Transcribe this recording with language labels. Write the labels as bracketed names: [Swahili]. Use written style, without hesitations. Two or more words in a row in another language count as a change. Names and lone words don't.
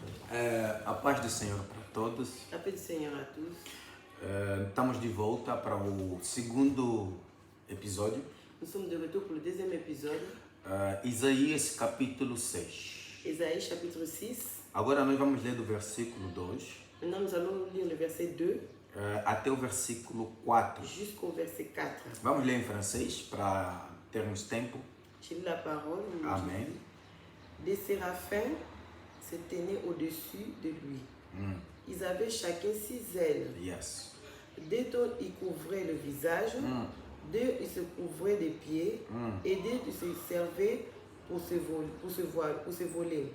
[Portuguese] A paz do Senhor para todos. [French] A paix du Seigneur à tous. [Portuguese] Estamos de volta para o segundo episódio. [French] Nous sommes de retour pour le deuxième épisode. [Portuguese] Isaías capítulo 6. [French] Isaïe chapitre 6. [Portuguese] Agora nós vamos ler do versículo 2 [French] Maintenant nous allons lire le verset 2 [Portuguese] até o versículo 4. [French] jusqu'au verset 4. [Portuguese] Vamos ler em francês para termos tempo. [French] Je lis la parole. Amen. Des séraphins se tenaient au-dessus de lui. Ils avaient chacun 6 ailes. Yes. Deux dont ils couvraient le visage, deux ils se couvraient des pieds, et deux ils se servaient pour se voler.